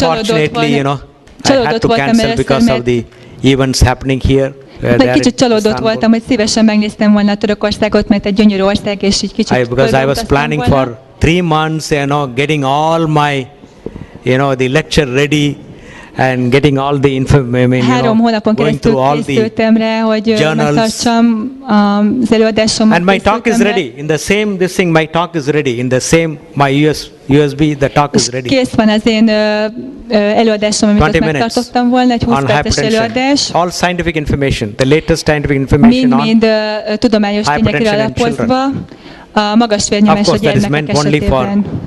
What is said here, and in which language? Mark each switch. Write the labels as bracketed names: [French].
[English] unfortunately, I had to cancel because of the events happening here. [Hungarian] Egy kicsit csalódott voltam, hogy szívesen megnéztem volna Törökországot, mert egy gyönyörű ország, és így kicsit [English] because I was planning for 3 months, getting all my, the lecture ready and getting all the information, [Hungarian] 3 hónapon keresztül készültem rá, hogy megtartsam az előadásomat. [English] And my talk is ready. In the same this thing, my talk is ready. In the same my USB, the talk is ready. [Hungarian] Kész van az én előadásom, amit ott megtartottam volna, egy 20 perces előadás. [English] All scientific information, the latest scientific information on [Hungarian] mind tudományos tényekre alapozva, a magas vérnyomás a gyermekek esetében.